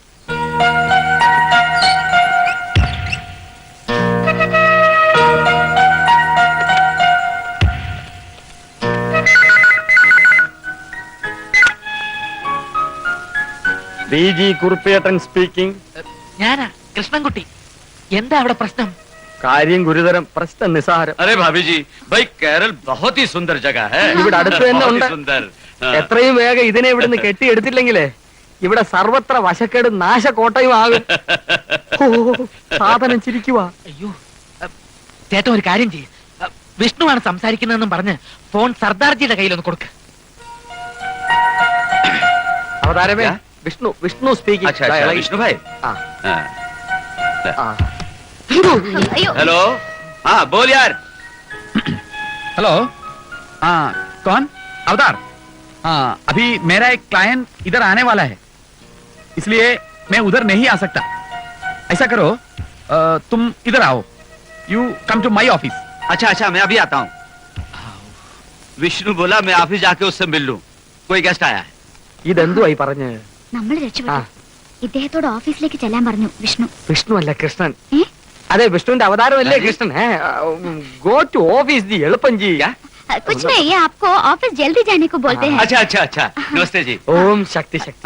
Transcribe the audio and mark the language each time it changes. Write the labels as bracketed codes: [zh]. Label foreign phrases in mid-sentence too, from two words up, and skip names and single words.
[ml] BG കുറുപ്പേട്ടൻ സ്പീക്കിംഗ്. ഞാനാ കൃഷ്ണൻകുട്ടി. എന്താ അവിടെ പ്രശ്നം? കാര്യം ഗുരുതരം, പ്രശ്നം നിസാരം. [hi] अरे भाभी जी, भाई केरल बहुत ही सुंदर जगह है। [ml] ഇവിടെ അടുത്ത് തന്നെ [hi] बहुत ही [ml] ഉണ്ട്. [hi] सुंदर। हाँ। [ml] എത്രയും വേഗം ഇതിനെ ഇവിടുന്ന് കെട്ടിയെടുത്തില്ലെങ്കിലേ ഇവിടെ സർവത്ര വശക്കേടും നാശക്കോട്ടയും ആകും. ഓ, സാധനം ചിരിക്കുവാ. അയ്യോ, ചേട്ടൻ ഒരു കാര്യം ചെയ്യ്. വിഷ്ണുവാണ് സംസാരിക്കുന്നതെന്നും പറഞ്ഞ് ഫോൺ സർദാർജിയുടെ കയ്യിലൊന്ന് കൊടുക്ക. അവതാരമേ, [hi] क्या? [ml] വിഷ്ണു സ്പീക്കിംഗ്. [hi] अच्छा अच्छा, विष्णु भाई। हाँ। हाँ। [ml] അയ്യോ. [hi] हेलो, हाँ बोल यार। हेलो, हाँ कौन? अवतार। हाँ, अभी मेरा एक क्लाइंट इधर आने वाला है, इसलिए मैं उधर नहीं आ सकता। ऐसा करो, तुम इधर आओ, [en] you come to my office. [hi] अच्छा अच्छा, मैं अभी आता हूँ. विष्णु बोला मैं ऑफिस जाके उससे मिल लूं. कोई गेस्ट आया है. [ml] ഇതെന്തുവായി പറഞ്ഞ്? നമ്മൾ ആ രക്ഷപ്പെട്ടു. ഇദ്ദേഹത്തോട് ഓഫീസിലേക്ക് ചെല്ലാൻ പറഞ്ഞു വിഷ്ണു. വിഷ്ണു അല്ല കൃഷ്ണൻ. ഏ? അതെ വിഷ്ണുവിന്റെ അവതാരമല്ലേ കൃഷ്ണൻ. [en] go to office [ml] ജി, എളുപ്പം ജി. [hi] कुछ नहीं, ये आपको ऑफिस जल्दी जाने को बोलते हैं. अच्छा अच्छा अच्छा, नमस्ते जी. [ml] ഓം ശക്തി ശക്തി.